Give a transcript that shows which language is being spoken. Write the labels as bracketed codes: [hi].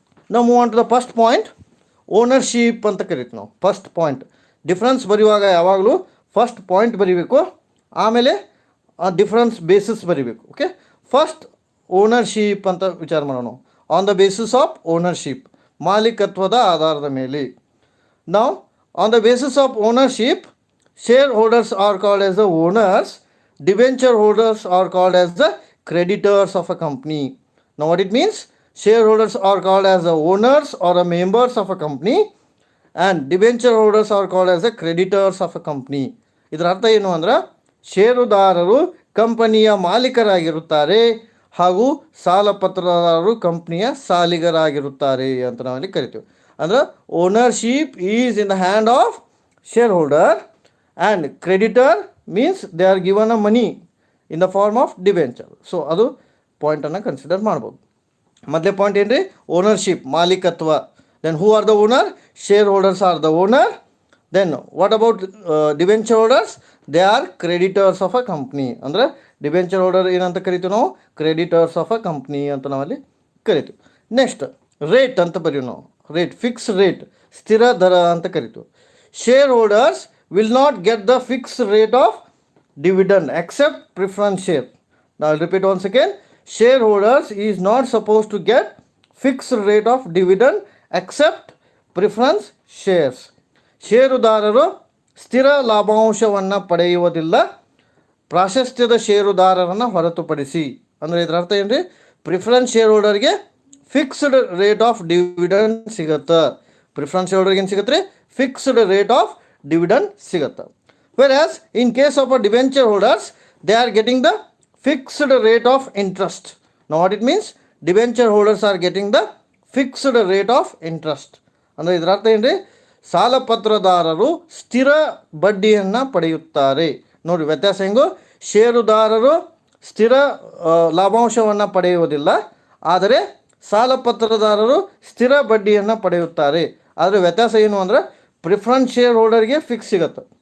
[en] ನಾವು move on to the first point, ownership [kn] ಅಂತ ಕರಿತೀವಿ ನಾವು. ಫಸ್ಟ್ ಪಾಯಿಂಟ್ ಡಿಫ್ರೆನ್ಸ್ ಬರೆಯುವಾಗ ಯಾವಾಗಲೂ ಫಸ್ಟ್ ಪಾಯಿಂಟ್ ಬರೀಬೇಕು, ಆಮೇಲೆ ಡಿಫ್ರೆನ್ಸ್ ಬೇಸಿಸ್ ಬರೀಬೇಕು. [en] okay, first ownership [kn] ಅಂತ ವಿಚಾರ ಮಾಡೋಣ. [en] on the basis of ownership, [kn] ಮಾಲೀಕತ್ವದ ಆಧಾರದ ಮೇಲೆ. [en] ನಾವು on the basis of ownership, shareholders are called as the owners, debenture holders are called as the creditors of a company. Now what it means? Shareholders are called as the owners or the members of a company, and debenture holders are called as the creditors of a company. [kn] ಇದರ ಅರ್ಥ ಏನು ಅಂದ್ರೆ, ಷೇರುದಾರರು ಕಂಪನಿಯ ಮಾಲೀಕರಾಗಿರುತ್ತಾರೆ ಹಾಗೂ ಸಾಲಪತ್ರದಾರರು ಕಂಪನಿಯ ಸಾಲಿಗರಾಗಿರುತ್ತಾರೆ ಅಂತ ನಾವಲ್ಲಿ ಕರಿತೀವಿ. [en] ಅಂದ್ರೆ ownership is in the hand of share holder and creditor means they are given a money in the form of debenture. So [kn] ಅದು ಪಾಯಿಂಟನ್ನು ಕನ್ಸಿಡರ್ ಮಾಡ್ಬೋದು. ಮೊದಲೇ ಪಾಯಿಂಟ್ ಏನು ರೀ? [en] Ownership, ಮಾಲೀಕತ್ವ. Then who are the owner? Share holders are the owner then what about debenture holders? They are creditors of a company. [kn] ಅಂದರೆ debenture holder ಏನಂತ ಕರಿತೀವಿ ನಾವು? [en] creditors of a company [kn] ಅಂತ ನಾವಲ್ಲಿ ಕರಿತೀವಿ. ನೆಕ್ಸ್ಟ್ ರೇಟ್ ಅಂತ ಬರೀವಿ ನಾವು. ರೇಟ್, ಫಿಕ್ಸ್ ರೇಟ್, ಸ್ಥಿರ ದರ ಅಂತ ಕರಿತೀವಿ. [en] Share holders will not get the fix rate of dividend except preference share. Now I'll repeat once again. Shareholders is not supposed to get fixed rate of dividend except preference shares. [kn] ಷೇರುದಾರರು ಸ್ಥಿರ ಲಾಭಾಂಶವನ್ನು ಪಡೆಯುವುದಿಲ್ಲ ಪ್ರಾಶಸ್ತ್ಯದ ಷೇರುದಾರರನ್ನು ಹೊರತುಪಡಿಸಿ. ಅಂದರೆ ಇದರ ಅರ್ಥ ಏನು ರೀ? Preference share ಹೋಲ್ಡರ್ಗೆ fixed rate of dividend ಸಿಗುತ್ತೆ. ಪ್ರಿಫರೆನ್ಸ್ ಶೇರ್ ಹೋಲ್ಡರ್ಗೆ ಏನು ಸಿಗುತ್ತೆ ರೀ? ಫಿಕ್ಸ್ಡ್ ರೇಟ್ ಆಫ್ ಡಿವಿಡೆಂಡ್ ಸಿಗುತ್ತೆ. [en] Whereas in case of a debenture holders, they are getting the fixed rate of interest. Now what it means? Debenture holders are getting the fixed rate of interest. [kn] ಅಂದರೆ ಇದರ ಅರ್ಥ ಏನು ರೀ? ಸಾಲಪತ್ರದಾರರು ಸ್ಥಿರ ಬಡ್ಡಿಯನ್ನು ಪಡೆಯುತ್ತಾರೆ. ನೋಡಿ ವ್ಯತ್ಯಾಸ ಹೆಂಗು? ಷೇರುದಾರರು ಸ್ಥಿರ ಲಾಭಾಂಶವನ್ನು ಪಡೆಯುವುದಿಲ್ಲ, ಆದರೆ ಸಾಲಪತ್ರದಾರರು ಸ್ಥಿರ ಬಡ್ಡಿಯನ್ನು ಪಡೆಯುತ್ತಾರೆ. ಆದರೆ ವ್ಯತ್ಯಾಸ ಏನು ಅಂದರೆ ಪ್ರಿಫರೆನ್ಸ್ ಶೇರ್ ಹೋಲ್ಡರ್ಗೆ ಫಿಕ್ಸ್ ಸಿಗುತ್ತೆ.